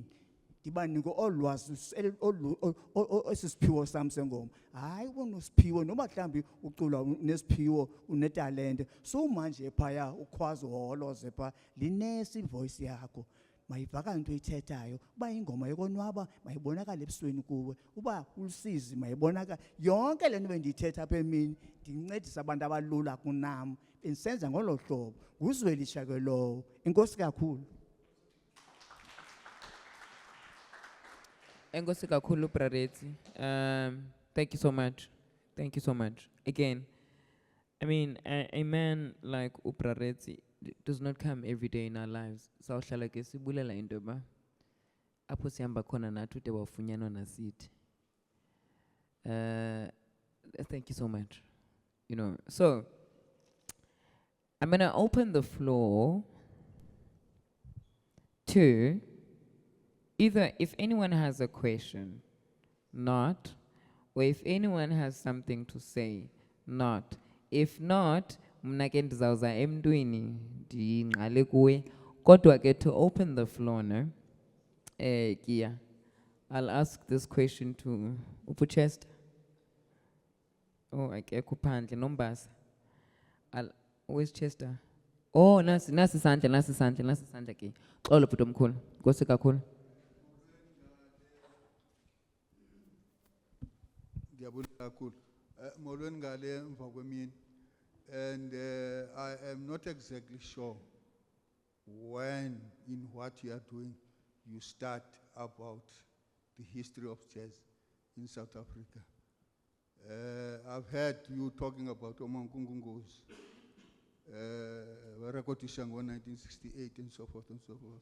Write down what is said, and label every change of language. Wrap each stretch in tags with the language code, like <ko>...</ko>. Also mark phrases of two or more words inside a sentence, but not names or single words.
<xh>ndibanike olwazi esisiphiwo sam sengoma hayi unosiphiwo noba mhlawumbi ucula nesiphiwo unetalente sumanje phaya ukhwazi uholoze phaa linesi voice yakho mayivakale into oyithethayo uba ingoma yokonwaba mayibonakale ebusweni kuwe uba ulusizi mayibonakale yonke le nto bendiyithetha apha emini ndincedisa abantu abalula kunam bendisenza ngolo hlobo nguzwelisha ke lowo enkosi kakhulu Enkosi kakhulu Bra Retsi.</xh> <en>Thank you so much. Thank you so much. Again, I mean, a man like Bra Retsi does not come every day in our lives.</en> <xh>Sawuhlala ke sibulela into ba apho sihamba khona nathi ude wafunyanwa nasithi.</xh> <en>Thank you so much. You know, so I'm going to open the floor to either if anyone has a question, not, or if anyone has something to say, not. If not,</en> <xh>mna ke ndizawuza emntwini ndingqale kuwe. Kodwa ke</xh> <en>to open the floor,</en> <xh>no?</xh> <en>Kia, I'll ask this question to Upuchester.</en> <xh>Oh, akekho phandle nombasa.</xh> <en>Where's Chester? Oh,</en> <xh>nasi sandla ke. Xolo bhuti omkhulu. Nkosi kakhulu. Molweni ngale emva kwemini.</xh> <en>And I am not exactly sure when, in what you are doing, you start about the history of jazz in South Africa. I've heard you talking about Omankungungos, record Ishango 1968 and so forth and so forth.</en>